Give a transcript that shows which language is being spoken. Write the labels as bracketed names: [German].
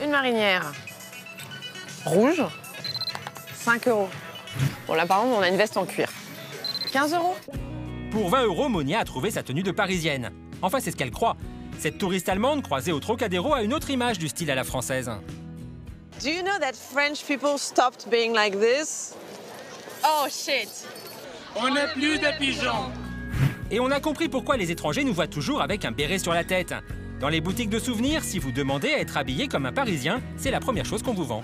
[French] Une marinière rouge, 5 €. Bon, là, par contre, on a une veste en cuir. 15 €. Pour 20 €, Monia a trouvé sa tenue de parisienne. Enfin, c'est ce qu'elle croit. Cette touriste allemande croisée au Trocadéro a une autre image du style à la française. [English] Do you know that French people stopped being like this? Oh, shit. [French] On n'est plus des pigeons. Et on a compris pourquoi les étrangers nous voient toujours avec un béret sur la tête. Dans les boutiques de souvenirs, si vous demandez à être habillé comme un Parisien, c'est la première chose qu'on vous vend.